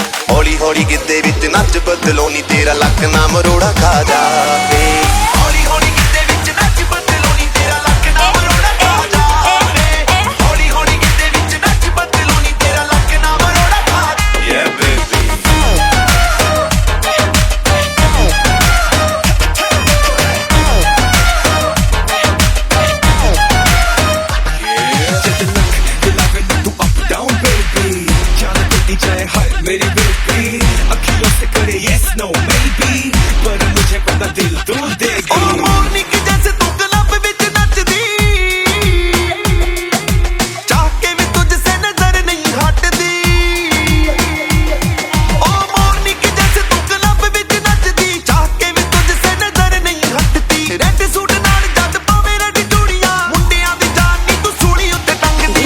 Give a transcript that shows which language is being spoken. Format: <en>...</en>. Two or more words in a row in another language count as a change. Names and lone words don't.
<pa>ਹੌਲੀ ਹੌਲੀ ਗਿੱਧੇ ਵਿੱਚ ਨੱਚ ਬਦਲੋ ਨੀ ਤੇਰਾ ਲੱਕ ਨਾ ਮਰੋੜਾ ਖਾ ਜਾਵੇ ਹੌਲੀ ਹੌਲੀ ਗਿੱਧੇ ਵਿੱਚ ਨੱਚ ਬਦਲੋ ਨੀ ਤੇਰਾ ਲੱਕ ਨਾ ਮਰੋੜਾ ਖਾ ਜਾਵੇ ਹੌਲੀ ਹੌਲੀ ਗਿੱਧੇ ਵਿੱਚ ਨੱਚ ਬਦਲੋ ਨੀ ਤੇਰਾ ਲੱਕ ਨਾ ਮਰੋੜਾ ਖਾ</pa> <en>yeah baby</en> <hi>मेरी बेटी अखियों से करे</hi> <en>yes no maybe</en> <hi>पर मुझे पता दिल तू देगी</hi> <pa>ਓ ਮੋਰਨੀ ਕੀ ਜੈਸੇ ਤੂ ਕਲੱਬ ਵਿੱਚ ਨੱਚਦੀ ਚਾਹ ਕੇ ਭੀ ਤੁਝਸੇ ਨਜ਼ਰ ਨਹੀਂ ਹਟਦੀ ਓ ਮੋਰਨੀ ਕੀ ਜੈਸੇ ਤੂ ਕਲੱਬ ਵਿੱਚ ਨੱਚਦੀ ਚਾਹ ਕੇ ਭੀ ਤੁਝਸੇ ਨਜ਼ਰ ਨਹੀਂ ਹਟਦੀ ਰੈੱਡ ਸੂਟ ਨਾਲ ਜਦ ਪਾਵੇ ਰੈੱਡ ਚੂੜੀਆਂ ਮੁੰਡਿਆਂ ਦੀ ਜਾਨ ਨੀ ਤੂ ਸੂਲੀ ਉੱਤੇ ਟੰਗਦੀ</pa>